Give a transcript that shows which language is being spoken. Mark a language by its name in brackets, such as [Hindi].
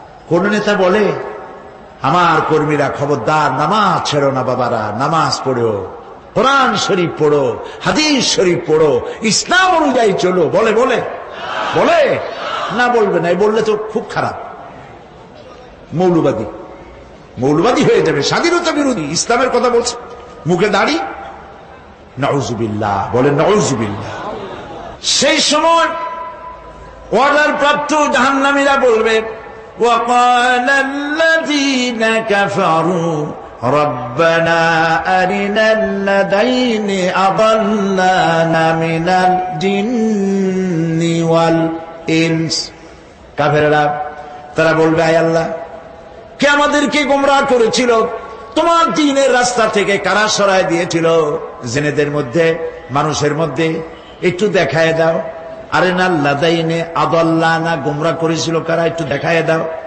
[Bangla] কোন নেতা বলে, আমার কর্মীরা খবরদার, নামাজ ছেড়ো না বাবারা, নামাজ পড়ো, কোরআন শরীফ পড়ো, হাদিস শরীফ পড়ো, ইসলাম অনুযায়ী চলো। বলে বলে বলে না, বলবে না। বললে তো খুব খারাপ, মৌলবাদী হয়ে যাবে, স্বাধীনতা বিরোধী। ইসলামের কথা বলছে, মুখে দাড়ি, নাউজুবিল্লাহ, বলে নাউজুবিল্লাহ। সেই সময় অর্ডার প্রাপ্ত জাহান্নামীরা বলবে, [Arabic] وقال الذين كفروا ربنا أرنا الذين أضلانا من الجن والإنس। [Bangla] কাফেররা তারা বলবে, আয় আল্লাহ, কে আমাদেরকে গোমরাহ করেছিল, তোমার দ্বীনের রাস্তা থেকে কারা সরায় দিয়েছিল, জিনেদের মধ্যে মানুষের মধ্যে একটু দেখায় দাও। [Arabic] আরেনাল্লাযাইনে আদাল্লানা, [Bangla] গোমরাহ করেছিল কারা, একটু দেখায় দাও।